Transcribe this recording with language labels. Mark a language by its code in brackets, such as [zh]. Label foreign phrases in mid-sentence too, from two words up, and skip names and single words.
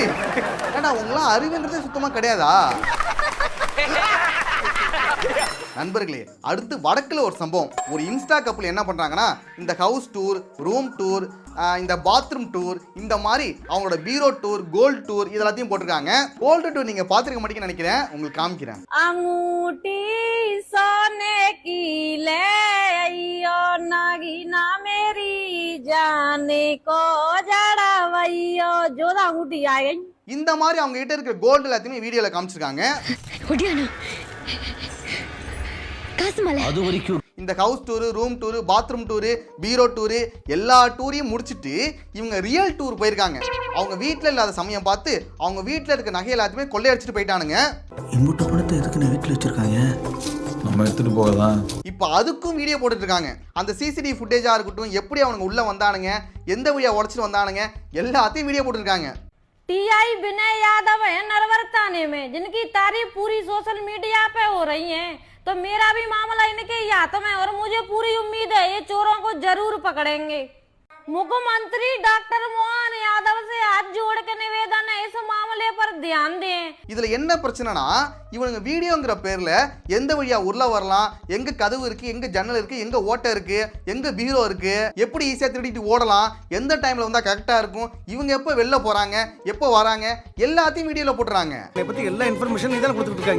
[ta] ஏன்னா உங்களாம் அறிவுன்றதே சுத்தமா கிடையாதா? நண்பர்களே, அடுத்து வடக்குல ஒரு சம்பவம். ஒரு இன்ஸ்டா கப்பல் என்ன பண்றாங்கன்னா இந்த [en] house tour, room tour, [ta] இந்த [en] bathroom tour, [ta] இந்த மாதிரி அவங்களோட [en] bureau tour, gold tour [ta] இதெல்லாத்தையும் போட்டிருக்காங்க. [en] gold tour [ta] நீங்க பாத்துருக்க மாட்டீங்கன்னு நினைக்கிறேன், உங்களுக்கு காமிக்கிறேன். [hi] अंगूठी सोने की ले आइयो नागिना मेरी जाने को जड़ा वैयो जो अंगूठी आ गई. [ta] இந்த மாதிரி அவங்க கிட்ட இருக்கிற கோல்டு எல்லாத்தையுமே வீடியோல காமிச்சிருக்காங்க. இந்த [en] house tour, room tour, bathroom tour, bureau tour [ta] எல்லா டூரையும் முடிச்சுட்டு இவங்க [en] real tour [ta] போயிருக்காங்க. அவங்க வீட்டில் இல்லாத சமயம் பார்த்து அவங்க வீட்டில் இருக்க நகை எல்லாத்தையுமே கொள்ளையடிச்சிட்டு போயிட்டானுங்க. இம்புட்டு பணத்தை எதுக்கு நான் வீட்டில் வச்சிருக்காங்க? நம்ம எடுத்துட்டு போகலாம். இப்போ அதுக்கும் வீடியோ போட்டுட்டு இருக்காங்க. அந்த [en] CCTV footage [ta] இருக்கட்டும், எப்படி அவனுங்க உள்ள வந்தானுங்க, எந்த வழியா உடைச்சிட்டு வந்தானுங்க, எல்லாத்தையும் வீடியோ போட்டுருக்காங்க. [hi] टीआई विनय यादव है नरवर थाने में, जिनकी तारीफ पूरी [en] social media [hi] पे हो रही है, तो मेरा भी मामला इनके ही हाथ में, और मुझे पूरी उम्मीद है ये चोरों को जरूर पकड़ेंगे. मुख्यमंत्री डॉक्टर मोहन यादव से हाथ जोड़ के निवेदन है, इस मामले पर ध्यान दें. [ta] இதுல என்ன பிரச்சனைனா இவனுங்க வீடியோங்கிற பேர்ல எந்த வழியா உள்ள வரலாம், எங்க கதவு இருக்கு, எங்க ஜன்னல் இருக்கு, எங்க ஓட்டை இருக்கு, எங்க பீரோ இருக்கு, எப்படி ஈஸியா திருடிட்டு ஓடலாம், எந்த டைம்ல வந்தா கரெக்டா இருக்கும், இவங்க எப்போ வெளில போறாங்க, எப்போ வராங்க, எல்லாத்தையும் வீடியோல போட்டுறாங்க. இதை பத்தி எல்லா இன்ஃபர்மேஷன் இதான் கொடுத்துட்டு இருக்காங்க.